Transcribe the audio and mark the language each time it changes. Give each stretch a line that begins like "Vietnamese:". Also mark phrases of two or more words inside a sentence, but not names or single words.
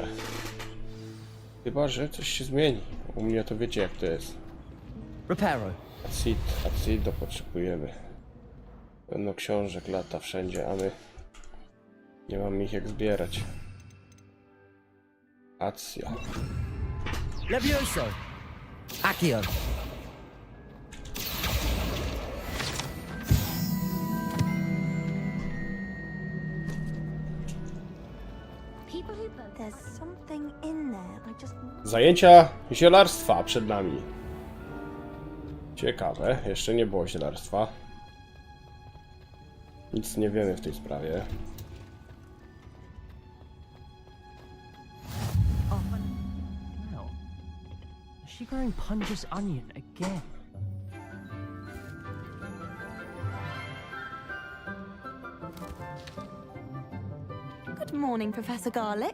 Polish: Chyba że coś się zmieni. U mnie to wiecie jak to jest. Akcji potrzebujemy. Pełno książek lata wszędzie, a my nie mamy ich jak zbierać. Akcja. Levioso. Accio. Zajęcia zielarstwa przed nami. Ciekawe, jeszcze nie było zielarstwa. Nic nie wiemy w tej sprawie.
English: Is she growing Punja's onion again? Good morning, Professor Garlic.